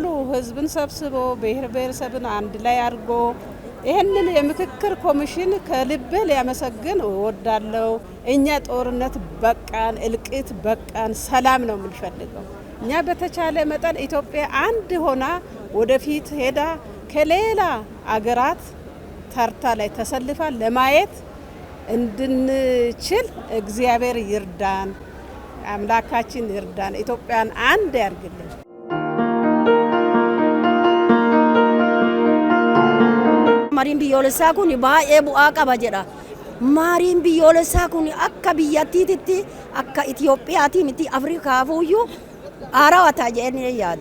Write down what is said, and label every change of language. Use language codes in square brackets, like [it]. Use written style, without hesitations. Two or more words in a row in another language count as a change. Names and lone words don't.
[am] ህዝብን ሰብስቦ ብሔር ብሔረሰብን አንድ ላይ አድርጎ ይሄንን የምክክር ኮሚሽን ከልብ ሊያመሰግን እወዳለሁ። እኛ ጦርነት በቃን፣ እልቂት በቃን፣ ሰላም ነው የምንፈልገው። እኛ በተቻለ መጠን ኢትዮጵያ አንድ ሆና ወደፊት ሄዳ ከሌላ አገራት ተርታ ላይ ተሰልፋ ለማየት እንድንችል እግዚአብሔር ይርዳን፣ አምላካችን ይርዳን፣ ኢትዮጵያን አንድ ያርግልን። [om] Mariin biyyoolessaa kun baay'ee bu'aa qaba jedha. Mariin biyyoolessaa kun akka biyyattiitti akka Itiyoophiyaatiin Afrikaafuyyuu haarawata jedhanii yaada.